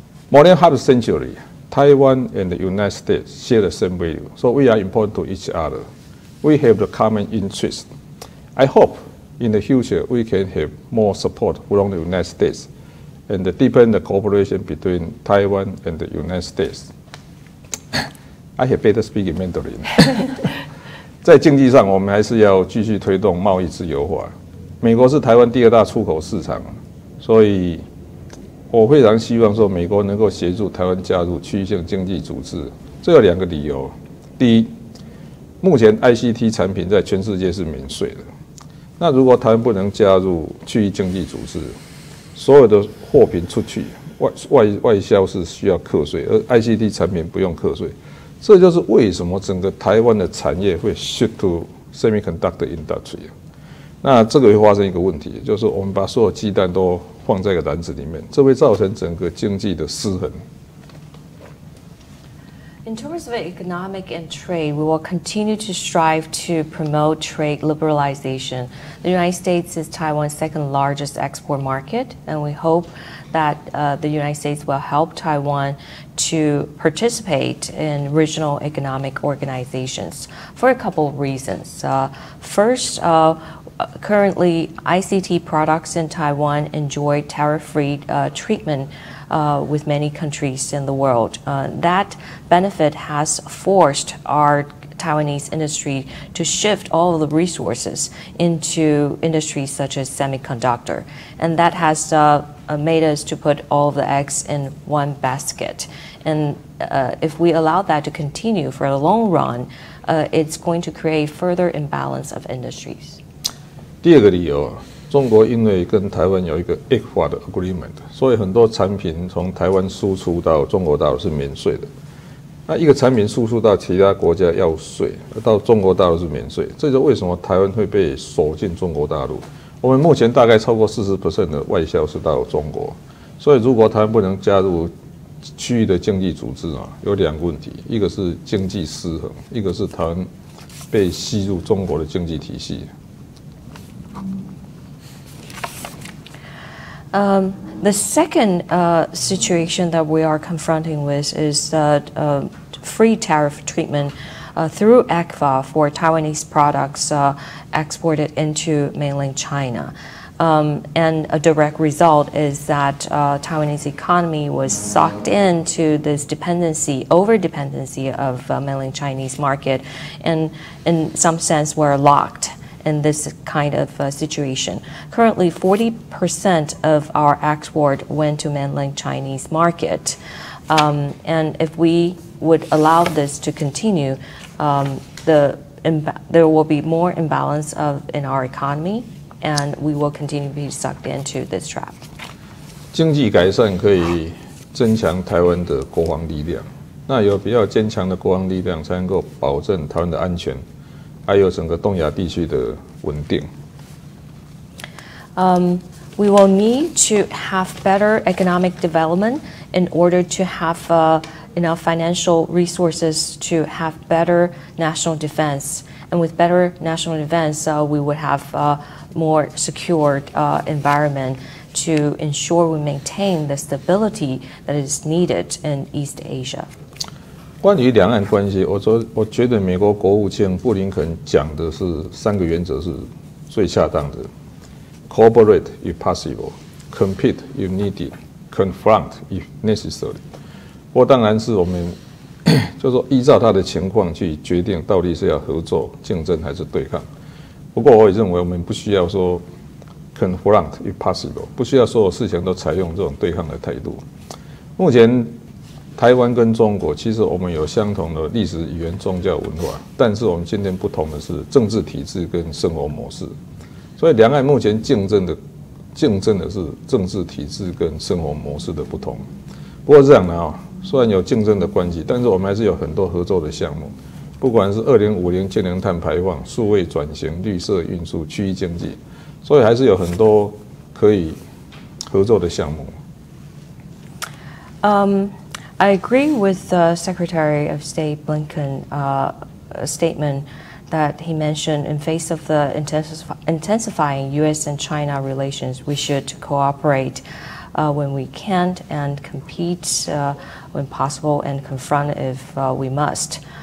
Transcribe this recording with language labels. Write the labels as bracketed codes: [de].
[en] More than half a century, Taiwan and the United States share the same value, so we are important to each other. We have the common interest. I hope in the future we can have more support from the United States and deepen the cooperation between Taiwan and the United States. I had better speak in Mandarin. [zh] 在经济上，我们还是要继续推动贸易自由化。美国是台湾第2大出口市场，所以我非常希望说美国能够协助台湾加入区域性经济组织。这有2个理由：第一，目前 ICT 产品在全世界是免税的。那如果台湾不能加入区域经济组织，所有的货品出去外销是需要课税，而 ICT 产品不用课税。这就是为什么整个台湾的产业会 [en] shift to semiconductor industry。 [zh] 那这个会发生一个问题，就是我们把所有鸡蛋都放在一个篮子里面，这会造成整个经济的失衡。 [en] In terms of economic and trade, we will continue to strive to promote trade liberalization. The United States is Taiwan's second largest export market, and we hope that the United States will help Taiwan to participate in regional economic organizations for a couple of reasons. First, currently ICT products in Taiwan enjoy tariff-free treatment with many countries in the world. That benefit has forced our Taiwanese industry to shift all of the resources into industries such as semiconductor. And that has made us to put all of the eggs in one basket. And if we allow that to continue for the long run, it's going to create further imbalance of industries. [zh] 第二个理由，中国因为跟台湾有一个ECFA的 agreement， 所以很多产品从台湾输出到中国大陆是免税的。那一个产品输出到其他国家要税，到中国大陆是免税，这就为什么台湾会被锁进中国大陆。我们目前大概超过40% 的外销是到中国，所以如果台湾不能加入区域的经济组织啊，有两个问题，一个是经济失衡，一个是台湾被吸入中国的经济体系。 [en] The second situation that we are confronting with is free tariff treatment through ECFA for Taiwanese products exported into mainland China. And a direct result is that Taiwanese economy was sucked into this over-dependency of mainland Chinese market, and in some sense we're locked in this kind of situation. Currently, 40% of our export went to mainland Chinese market. And if we would allow this to continue, there will be more imbalance in our economy, and we will continue to be sucked into this trap. [zh] 经济改善可以增强台湾的国防力量，那有比较坚强的国防力量，才能够保证台湾的安全。还有整个东亚地区的稳定。 [en] We will need to have better economic development in order to have enough financial resources to have better national defense. And with better national defense, we would have more secured environment to ensure we maintain the stability that is needed in East Asia. [zh] 关于两岸关系，我觉得美国国务卿布林肯讲的是3个原则是最恰当的 ： [en] cooperate if possible, compete if needed, confront if necessary。 [zh] 不过当然是我们就是说依照他的情况去决定到底是要合作、竞争还是对抗。不过我也认为我们不需要说 [en] confront if possible， [zh] 不需要所有事情都采用这种对抗的态度。目前台湾跟中国其实我们有相同的历史、语言、宗教、文化，但是我们今天不同的是政治体制跟生活模式。所以两岸目前竞争的是政治体制跟生活模式的不同。不过这样呢，虽然有竞争的关系，但是我们还是有很多合作的项目，不管是2050净零碳排放、数位转型、绿色运输、区域经济，所以还是有很多可以合作的项目。 [en] I agree with Secretary of State Blinken statement that he mentioned in face of the intensifying U.S. and China relations, we should cooperate when we can and compete when possible and confront if we must.